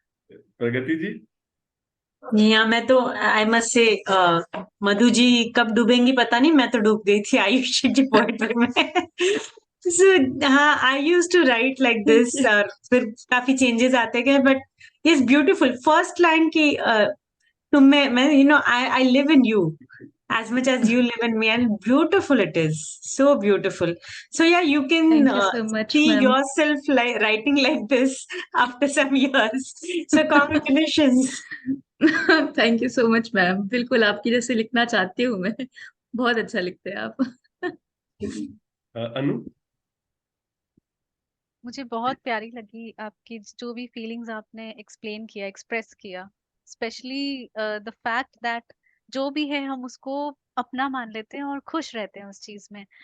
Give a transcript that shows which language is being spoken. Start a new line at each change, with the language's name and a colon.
Hindi: प्रगति जी। या मैं तो
English: I must say
Hindi: Madhu ji कब डूबेंगी पता नहीं, मैं तो डूब गई थी आयुषी की पोएट्री में।
English: So, हाँ, I use to write like this,
Hindi: और फिर काफी चेंजेस आते गए,
English: But it's beautiful. First line
Hindi: की तुम में मैं,
English: You know, I live in you as much as you live in me, and beautiful it is, so beautiful. So yeah, you can thank you so much see ma'am. yourself like writing like this after some years. So congratulations. Thank you so much ma'am,
Hindi: बिल्कुल आपकी जैसे लिखना चाहती हूँ मैं। बहुत अच्छा लिखते हैं आप। अनु। मुझे बहुत प्यारी लगी आपकी जो भी फीलिंग्स आपने एक्सप्लेन किया, एक्सप्रेस किया,
English: specially the fact that
Hindi: जो भी है हम उसको अपना मान लेते हैं और खुश रहते हैं उस चीज में।